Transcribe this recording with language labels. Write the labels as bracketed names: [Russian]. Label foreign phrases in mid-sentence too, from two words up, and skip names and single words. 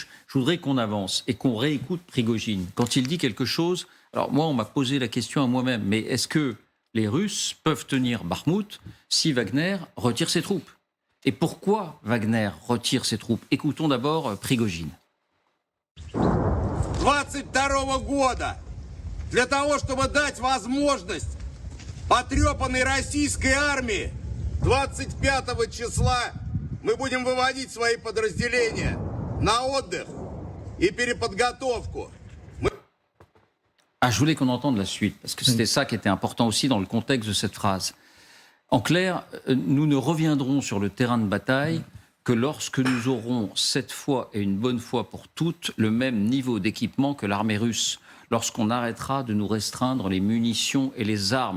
[French] Je voudrais qu'on avance et qu'on réécoute Prigojine. Quand il dit quelque chose, alors moi, on m'a posé la question à moi-même, mais est-ce que les Russes peuvent tenir Bakhmout si Wagner retire ses troupes? Et pourquoi Wagner retire ses troupes? Écoutons d'abord Prigojine. [Russian] 22 года для того, чтобы дать возможность потрепанной российской армии 25 числа мы будем выводить свои подразделения на отдых и переподготовку. [French] Ah, je voulais qu'on entende la suite, parce que c'était ça qui était important aussi dans le contexte de cette phrase. En clair, nous ne reviendrons sur le terrain de bataille que lorsque nous aurons cette fois et une bonne fois pour toutes le même niveau d'équipement que l'armée russe, lorsqu'on arrêtera de nous restreindre les munitions et les armes.